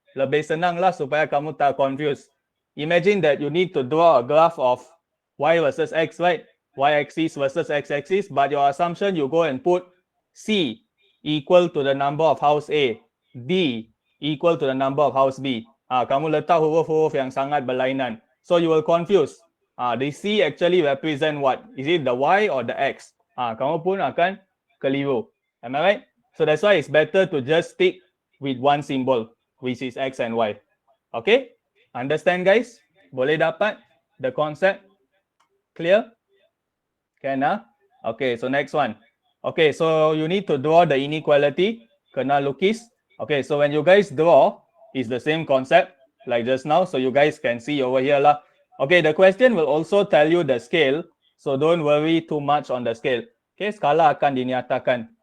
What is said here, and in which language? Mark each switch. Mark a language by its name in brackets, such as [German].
[Malay] Lebih senang lah supaya kamu tak [English] confused. Imagine that you need to draw a graph of Y versus X, right? Y-axis versus X-axis, but your assumption you go and put C equal to the number of house A, D equal to the number of house B. [Malay] Kamu letak huruf-huruf yang sangat berlainan. [English] So you will confuse. The C actually represent what? Is it the Y or the X? [Malay] Kamu pun akan keliru. [English] Am I right? So that's why it's better to just stick with one symbol, which is X and Y. Okay? Understand guys? [Malay] Boleh dapat [English] the concept? Clear? Can Okay, so next one. Okay, so you need to draw the inequality. [Malay] Kena lukis. [English] Okay, so when you guys draw, it's the same concept like just now. So you guys can see over here lah. Okay, the question will also tell you the scale. So don't worry too much on the scale. Okay, [Malay] skala akan dinyatakan.